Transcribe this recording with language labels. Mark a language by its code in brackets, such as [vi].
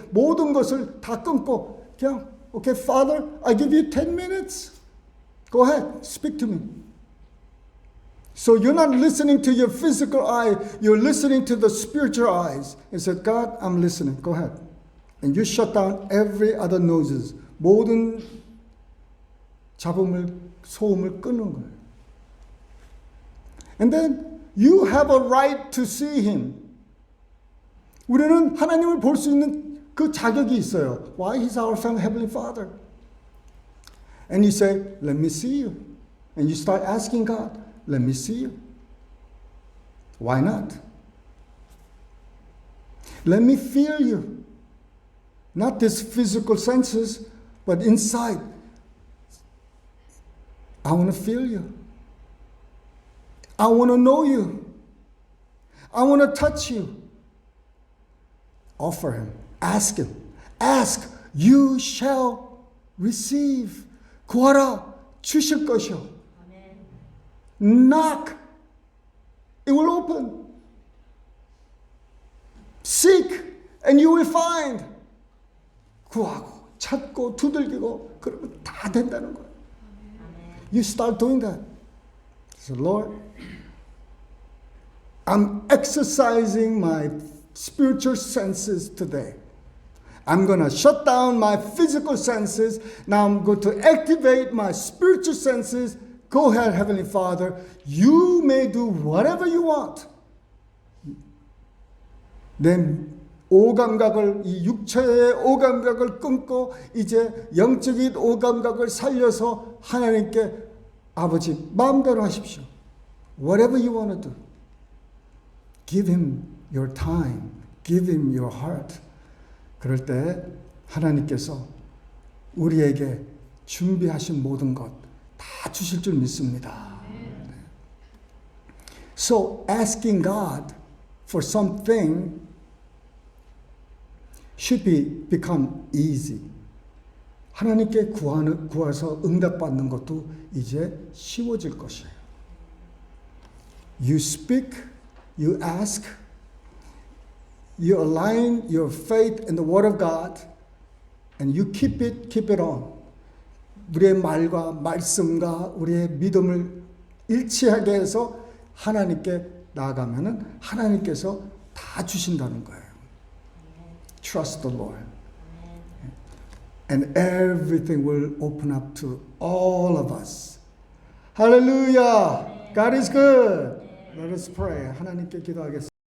[ko] 모든 것을 다 끊고 그냥 [en] Okay, Father, I give you 10 minutes. Go ahead, speak to me. So you're not listening to your physical eye, you're listening to the spiritual eyes. And said, God, I'm listening. Go ahead. And you shut down every other noises. [ko] 모든 잡음을, 소음을 끄는 거예요. [en] And then you have a right to see him. [ko] 우리는 하나님을 볼 수 있는 그 자격이 있어요. [en] Why? He's our heavenly Father. And you say, let me see you. And you start asking God, let me see you. Why not? Let me feel you. Not this physical senses, but inside. I want to feel you. I want to know you. I want to touch you. Offer him. Ask him. Ask. You shall receive. [ko] 구하라. 주실 것이요. [en] Knock. It will open. Seek. And you will find. [ko] 구하고 찾고 두들기고 그러면 다 된다는 거예요. [en] You start doing that. So Lord, I'm exercising my spiritual senses today. I'm going to shut down my physical senses. Now I'm going to activate my spiritual senses. Go ahead, Heavenly Father. You may do whatever you want. [ko] 내 오감각을, 이 육체의 오감각을 끊고 이제 영적인 오감각을 살려서 하나님께 아버지 마음대로 하십시오. [en] Whatever you want to do. Give him your time. Give him your heart. [ko] 그럴 때 하나님께서 우리에게 준비하신 모든 것 다 주실 줄 믿습니다. [en] So asking God for something should become easy. [ko] 하나님께 구해서 응답받는 것도 이제 쉬워질 것이에요. [en] You speak, you ask, you align your faith in the Word of God, and you keep it on. [ko] 우리의 말과 말씀과 우리의 믿음을 일치하게 해서 하나님께 나아가면은 하나님께서 다 주신다는 거예요. [en] Trust the Lord. And everything will open up to all of us. Hallelujah. God is good. Let us pray. [ko] 하나님께 기도하겠습니다.